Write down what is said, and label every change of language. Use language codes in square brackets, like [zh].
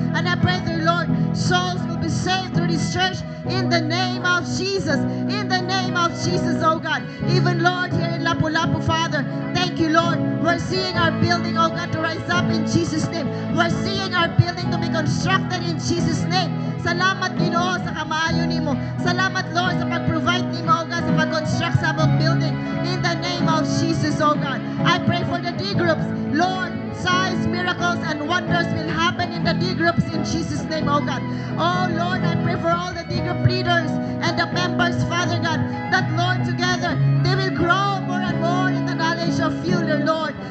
[en] And I pray, dear Lord, souls will be saved through this church in the name of Jesus. In the name of Jesus, oh God. Even, Lord, here in Lapu-Lapu, Father, thank you, Lord. We're seeing our building, oh God, to rise up in Jesus' name. We're seeing our building to be constructed in Jesus' name. [ceb] Salamat, Ginoo, sa kamaayo nimo. Salamat, Lord, sa pag-provide nimo, oh God, sa pag-construct sa among building. [en] In the name of Jesus, oh God. I pray for the D groups. Lord, signs, miracles, and wonders will happen in the D groups in Jesus' name, oh God. Oh Lord, I pray for all the D group leaders and the members, Father God, that, Lord, together, they will grow more and more in the knowledge of you, dear Lord.